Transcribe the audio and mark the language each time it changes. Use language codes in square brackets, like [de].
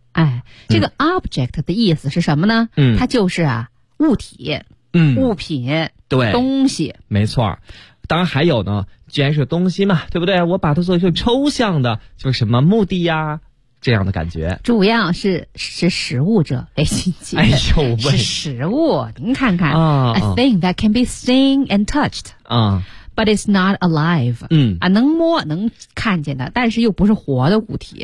[zh] 哎，这个 object 的意思是什么呢？它就是啊物体，物品，对，东西，没错。当然还有呢，既然是东西嘛，对不对？我把它做一个抽象的，就是什么目的呀，这样的感觉。主要是识时务者为俊杰。哎呦喂，识时务，您看看、 [en] A thing that can be seen and touched、But it's not alive. [zh] 嗯啊，能摸能看见的，但是又不是活的物体